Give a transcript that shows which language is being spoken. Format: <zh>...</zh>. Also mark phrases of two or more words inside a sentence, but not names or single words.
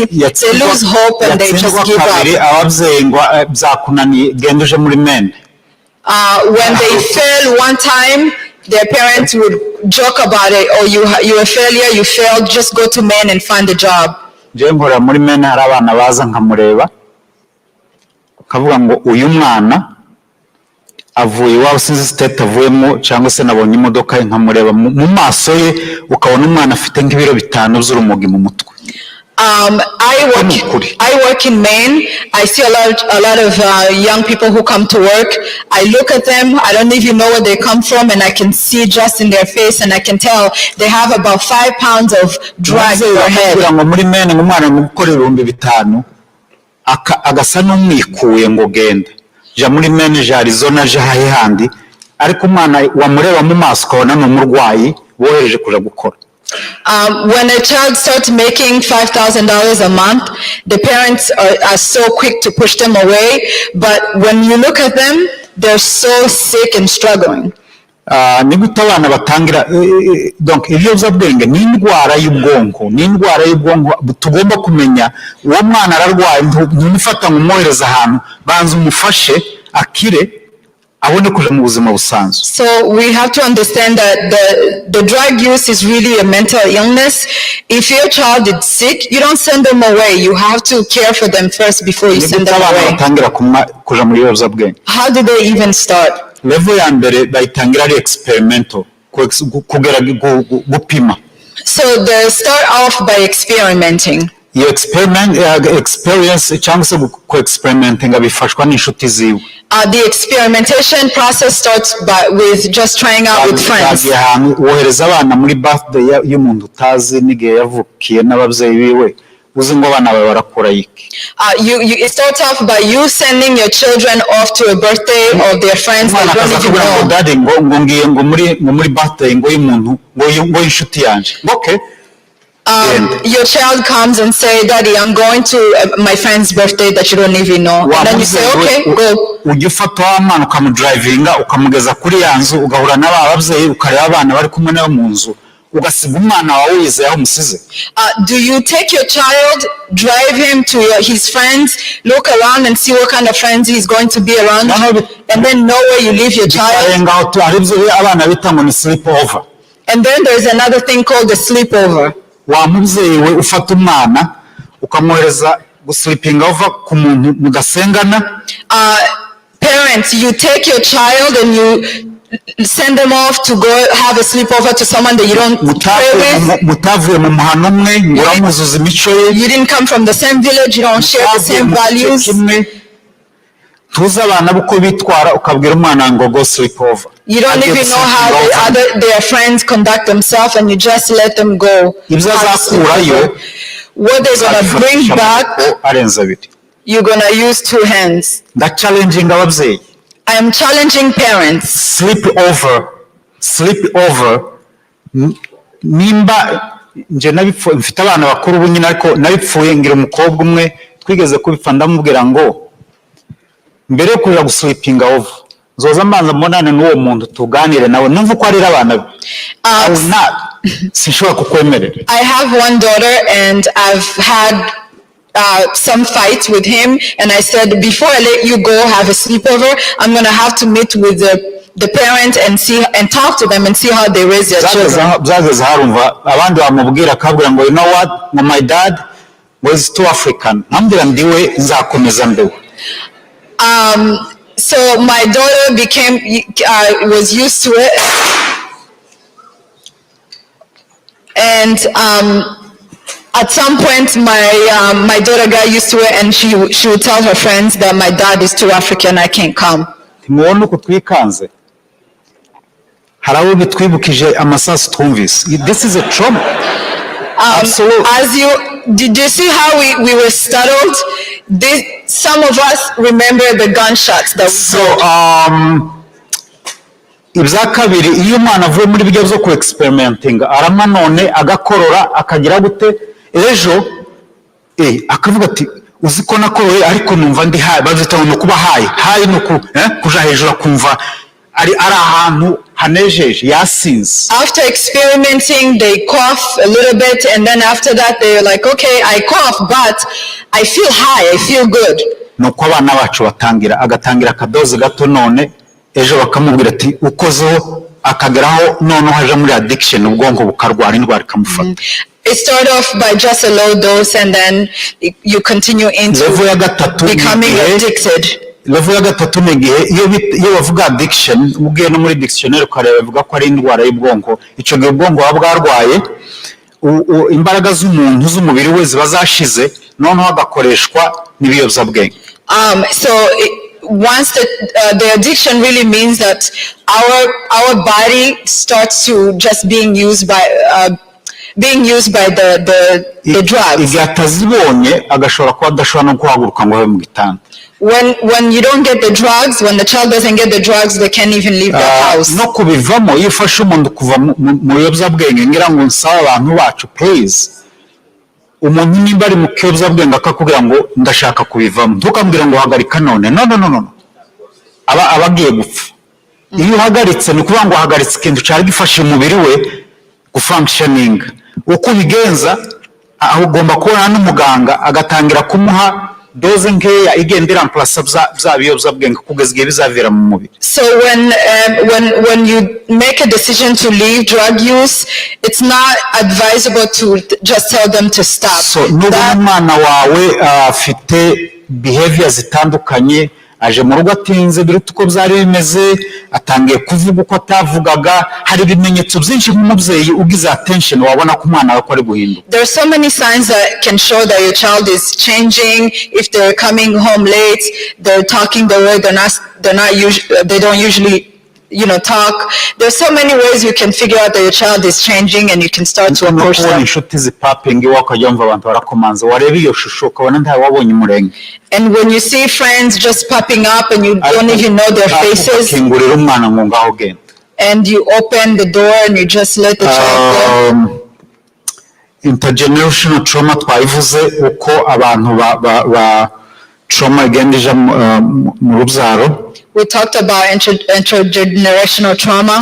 <en>They lose hope and they just give up. When they fail one time, their parents would joke about it, or you're a failure, you failed, just go to men and find a job.</en> <rw>Je nkora muri men hari abana baza nkamureba kavuga ngo uyu mwana avuye iwabo sinzi state avuyemo cyangwa se nabonye imodoka nkamureba mu maso ye ukabona umwana afite nk'ibiro 5 z'urumogi mu mutwe.</rw> <en>I work in Maine. I see a lot of young people who come to work. I look at them. I don't even know where they come from, and I can see just in their face, and I can tell they have about 5 pounds of drugs in their head.</en> <rw>Muri Maine umwana mukore 5,000 agasa n'umwikuye ngo genda ja muri Maine ja Arizona ja hahandi ariko umwana wamureba mu maso ukabona n'umurwayi wohereje kuja gukora.</rw> <en>When a child starts making $5,000 a month, the parents are so quick to push them away. But when you look at them, they're so sick and struggling.</en> <rw>Nigute abana batangira donc ibiyobyabwenge ni indwara y'ubwonko tugomba kumenya uwo mwana ararwaye ntumufata ngo umwohereze ahantu banza umufashe akire abone kuja mu buzima busanzwe.</rw> <en>So we have to understand that the drug use is really a mental illness. If your child is sick, you don't send them away. You have to care for them first before you send them away.</en> <rw>Kuja mu biyobyabwenge.</rw> <en>How do they even start?</en> <rw>Level ya mbere bayitangira ari experimental kugera gupima.</rw> <en>So they start off by experimenting. You experience</en> <rw>cyangwa se ku experimenting abifashwa n'inshuti ziwe.</rw> <en>The experimentation process starts with just trying out with friends.</en> <rw>Wohereza abana muri birthday y'umuntu utazi n'igihe yavukiye n'ababyeyi biwe uzi ngo abana bawe barakura iki.</rw> <en>It starts off by you sending your children off to a birthday of their friends that</en> <rw>umwana</rw> <en>you don't even</en> <rw>akaza ngo</rw> <en>know.</en> <rw>dade ngo ngiye ngo muri birthday ngo y'umuntu ngo y'inshuti yanje.</rw> <en>Okay. Your child comes and say, Daddy, I'm going to my friend's birthday that you don't even know. And then you say, okay, go.</en> <rw>Ujya ufata wa mwana ukamudrivinga ukamugeza kuri ya nzu ugahura n'aba babyeyi ukareba abana bari kumwe nawe mu nzu ugasiga umwana wawe wizeye aho umusize.</rw> <en>Do you take your child, drive him to his friends, look around and see what kind of friends he's going to be around, and then know where you leave your child?</en> <rw>abana bita ngo ni</rw> <en>sleep over. And then there's another thing called the sleepover.</en> <rw>Wa mubyeyi we ufata umwana ukamwohereza gusleeping over ku muntu mugasengana.</rw> <en>Parents, you take your child and you send them off to go have a sleepover to someone that you don't pray with.</en> <rw>Mutavuye mu muhano umwe ngo uramuzuza imico ye.</rw> <en>You didn't come from the same village, you don't share the same values.</en> <rw>Tuzi abana uko bitwara ukabwira umwana ngo</rw> <en>go sleep over. You don't even know how their friends conduct themselves and you just let them go.</en> <rw>Ibyo azakurayo</rw> <en>what they're going to bring back, you're going to use two hands. That challenging ababyeyi. I am challenging parents. Sleep over.</en> <rw>Nimba nje mfite abana bakuru ubu nyine ariko nabipfuye ngira umukobwa umwe twigeze kubipfa ndamubwira ngo mbere yo kuja gusleepinga over zoza mbanza mbonane n'uwo muntu tuganire nawe numva ko arira abana be. Sinshobora kukwemerera.</rw> <en>I have one daughter and I've had some fights with him, and I said, before I let you go have a sleepover, I'm going to have to meet with the parents and see and talk to them and see how they raise their children.</en> <rw>Byageze harumva abandi bamubwira akabwira ngo</rw> <en>you know what, my dad was too African.</en> <rw>Ambwira ndiwe nzakomeza ndewe.</rw> <en>So my daughter was used to it, and at some point my daughter got used to it, and she would tell her friends that my dad is too African, I can't come.</en> <rw>Timubona uko twikanze. Harawo bitwibukije amasasu twumvise.</rw> <en>This is a trauma. Absolutely. Did you see how we were startled? Some of us remember the gunshots that we</en> <rw>ibya kabiri iyo umwana avuye muri bijya byo ku experimenting arama none agakorora akagira gute ejo akavuga ati uziko nakoroye ariko numva ndi hayi bazita no kuba hayi no kuja hejuru kumva ari ahantu hanejeje yasinze.</rw> <en>After experimenting they cough a little bit, and then after that they're like, okay, I cough but I feel high, I feel good.</en> <rw>Nuko abana bacu agatangira akadoze gato none ejo bakamubwira ati ukozeho akageraho none haje muri addiction ubwonko bukarwara indwara ikamufata.</rw> <en>It started off by just a low dose and then you continue into becoming addicted.</en> <rw>Level ya gatatu negihe iyo bavuga addiction ubwiye no muri dictionary ukareba bavuga ko ari indwara y'ubwonko. Ico gihe ubwonko bwarwaye imbaraga z'umuntu z'umubiri we ziba zashize none hagakoreshwa n'ibiyobyabwenge.</rw> <en>So once the addiction really means that our body starts to just being used by the drugs.</en> <rw>Igatazibonye agashobora kuba adashobora no kuhaguruka ngo abe mu gitanda.</rw> <en>When you don't get the drugs, when the child doesn't get the drugs, they can't even leave the house.</en> <rw>No kubivamo yifashe umuntu kuva mu biyobyabwenge ngira ngo nsaba abantu bacu please. Umuntu nimba ari mu kiyobyabwenge akakubwira ngo ndashaka kubivamo ntukambwira ngo hagarika none. No. Abagiye gupfa. Iyo uhagaritse ni kuvuga ngo hagaritse ikintu cyari gifashe umubiri we gufunctioning. Uko bigenza aho ugomba kubona n'umuganga agatangira kumuha doze nkeya igendera amplasa bya biyobyabwenge kugeza igihe bizavira mu mubiri.</rw> <en>So when you make a decision to leave drug use, it's not advisable to just tell them to stop.</en> <rw>So n'umwana wawe afite behavior zitandukanye aje mu rugo atinze biruta uko byari bimeze atangiye kuvuga uko atavugaga hari ibimenyetso byinshi nk'umubyeyi ugize attention wabona ko umwana wawe ari guhinduka.</rw> <en>There are so many signs that can show that your child is changing. If they're coming home late, they're talking the way they don't usually talk. There's so many ways you can figure out that your child is changing and you can start to approach them.</en> <rw>inshuti zipapinga iwe ukajya wumva abantu barakomanza wareba iyo shusho ukabona ntawe wabonye umurenge.</rw> <en>And when you see friends just popping up and you don't even know their faces,</en> <rw>ukingurira umwana ngo ngaho genda,</rw> <en>and you open the door and you just let the child go. Intergenerational trauma</en> <rw>twayivuze uko abantu ba trauma igenda ija mu rubyaro.</rw> <en>We talked about intergenerational trauma.</en>